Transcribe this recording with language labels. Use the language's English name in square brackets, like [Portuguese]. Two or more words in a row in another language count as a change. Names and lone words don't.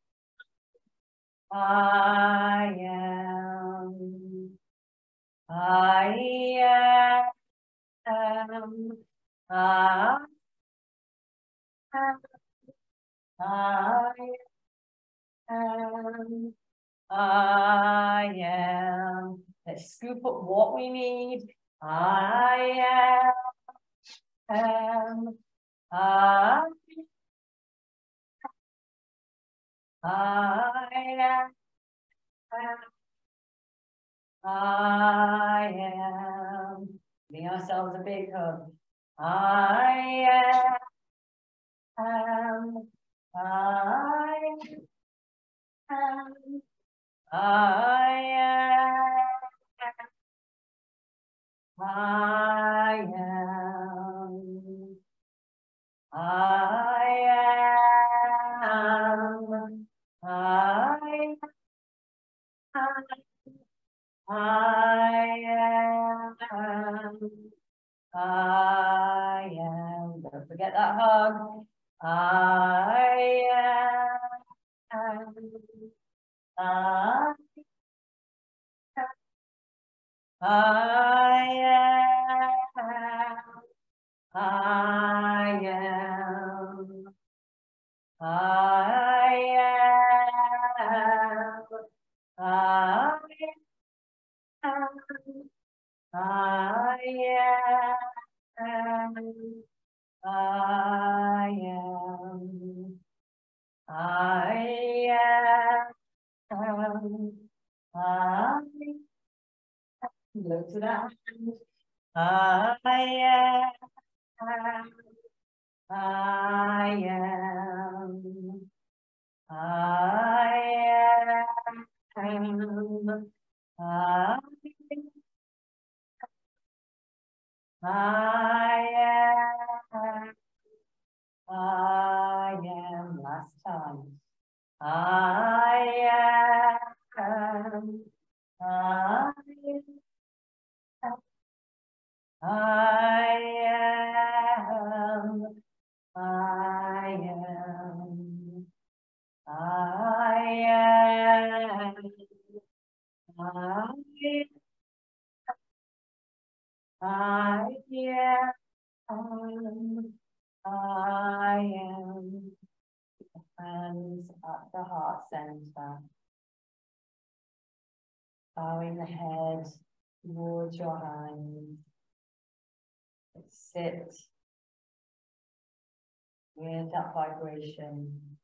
[English] I am, I am, I am, I am. Let's scoop up what we need. I am, I am, I am. Giving ourselves a big hug. I am, I am, I am, I am, I am, I am. Don't forget that hug. I am. I am. I am. I am. I am. I am. I am. I am. Look to that. I am. I am. I am. I am. Last time. I am. I am. I am. I am. I am. I am. Hands at the heart center. Bowing the head towards your hands. Sit with that vibration.